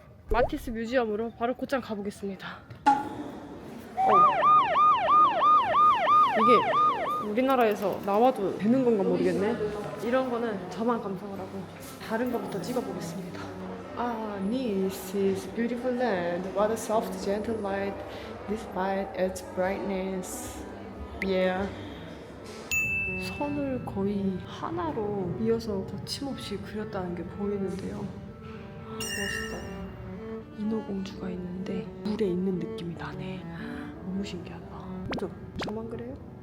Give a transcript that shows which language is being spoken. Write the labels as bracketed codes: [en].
[ko] 마티스 뮤지엄으로 바로 곧장 가보겠습니다. 이게 우리나라에서 나와도 되는 건가 모르겠네. 이런 거는 저만 감상을 하고 다른 거부터 찍어보겠습니다. [en] This is beautiful land. What a soft, gentle light despite its brightness. Yeah. [ko] 선을 거의 하나로 이어서 거침없이 그렸다는 게 보이는데요. 멋있다. 인어공주가 있는데 물에 있는 느낌이 나네. 너무 신기하다. 그죠? 저만 그래요?